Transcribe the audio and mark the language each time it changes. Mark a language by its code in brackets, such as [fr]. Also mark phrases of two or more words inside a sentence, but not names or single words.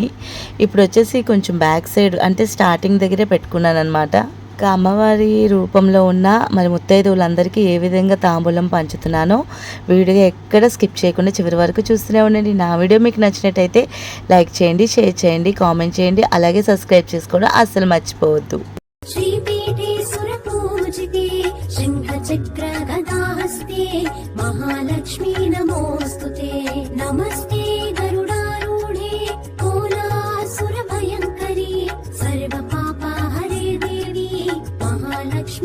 [te] ఇప్పుడు వచ్చేసి కొంచెం [en] back side [te] అంటే స్టార్టింగ్ దగ్గరే పెట్టుకున్నాను అనమాట. ఇంకా అమ్మవారి రూపంలో ఉన్న మరి ముత్తైదువులందరికీ ఏ విధంగా తాంబూలం పంచుతున్నానో వీడియో ఎక్కడ స్కిప్ చేయకుండా చివరి వరకు చూస్తూనే ఉండండి. నా వీడియో మీకు నచ్చినట్టయితే లైక్ చేయండి, షేర్ చేయండి, కామెంట్ చేయండి, అలాగే సబ్స్క్రైబ్ చేసుకోవడం అస్సలు మర్చిపోవద్దు. [sa] महालक्ष्मी नमोस्तुते नमस्ते गरुडारूढे कोलासुरभयङ्करी सर्वपापहरे देवी महालक्ष्मी